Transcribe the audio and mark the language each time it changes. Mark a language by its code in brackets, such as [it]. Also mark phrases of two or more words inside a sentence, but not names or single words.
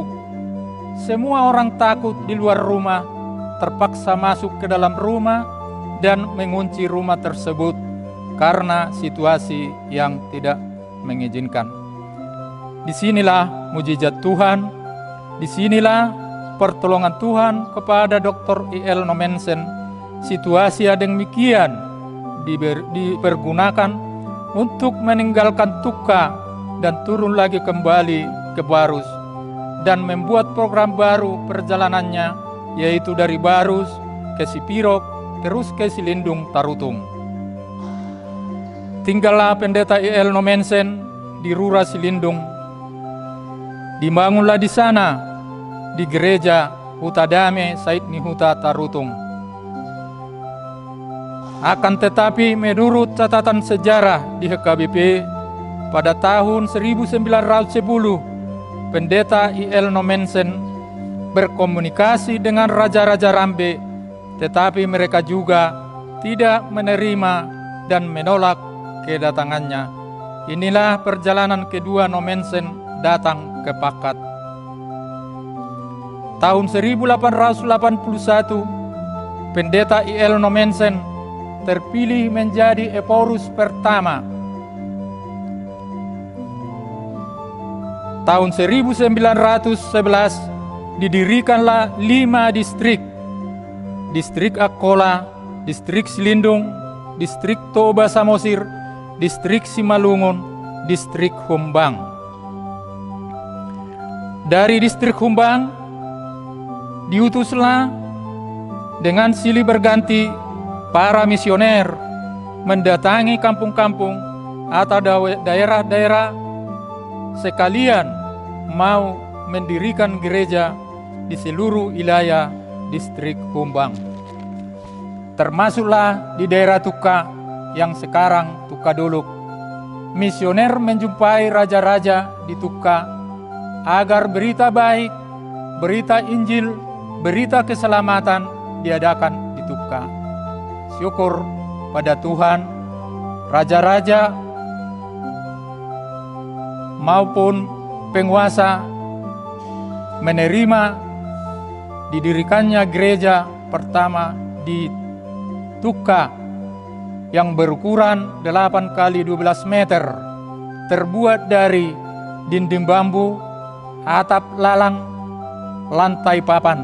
[id] Semua orang takut di luar rumah, terpaksa masuk ke dalam rumah dan mengunci rumah tersebut karena situasi yang tidak mengizinkan. Disinilah mujizat Tuhan, disinilah pertolongan Tuhan kepada Dr. I.L. Nomensen. Situasi yang demikian dipergunakan untuk meninggalkan Tukka dan turun lagi kembali ke Barus dan membuat program baru perjalanannya, yaitu dari Barus ke Sipirok terus ke Silindung Tarutung. Tinggallah pendeta I.L. Nomensen di Rura Silindung. Dibangunlah di sana di gereja Hutadame Said Nihuta Tarutung. Akan tetapi menurut catatan sejarah di HKBP, pada tahun 1910 pendeta I.L. Nomensen berkomunikasi dengan Raja-Raja Rambe, tetapi mereka juga tidak menerima dan menolak kedatangannya. Inilah perjalanan kedua Nomensen datang ke Pakat. Tahun 1881 pendeta I.L. Nomensen terpilih menjadi Eporus pertama. Tahun 1911 didirikanlah 5 distrik. Distrik Akkola, Distrik Silindung, Distrik Toba Samosir, Distrik Simalungun, Distrik Humbang. Dari Distrik Humbang diutuslah dengan silih berganti para misioner mendatangi kampung-kampung atau daerah-daerah sekalian mau mendirikan gereja di seluruh wilayah Distrik Humbang. Termasuklah di daerah Tukka yang sekarang Tukka Dolok misioner menjumpai raja-raja di Tukka agar berita baik, berita Injil, berita keselamatan diadakan di Tukka. Syukur pada Tuhan, raja-raja maupun penguasa menerima didirikannya gereja pertama di Tukka yang berukuran 8 kali 12 meter, terbuat dari dinding bambu, atap lalang, lantai papan.